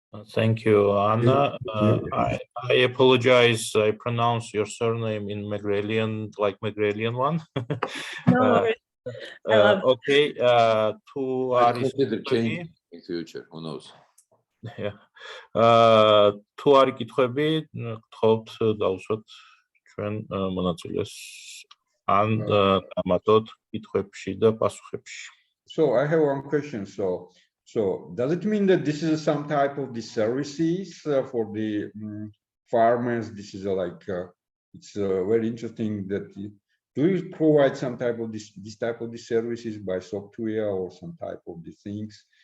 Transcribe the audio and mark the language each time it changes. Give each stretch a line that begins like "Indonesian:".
English: Thank you, Anna. I apologize. I pronounce your surname in Megrelian, like Megrelian one. No worries. Okay. To I consider change in future. Who knows? Yeah.
Georgian: თუ არის კითხვები, გთხოვთ დავუსვათ ჩვენ მონაწილეს ან დამატოთ კითხვებში და პასუხებში.
English: So I have one question. So does it mean that this is some type of the services for the farmers? This is it's very interesting that do you provide some type of this type of the services by software or some type of the things?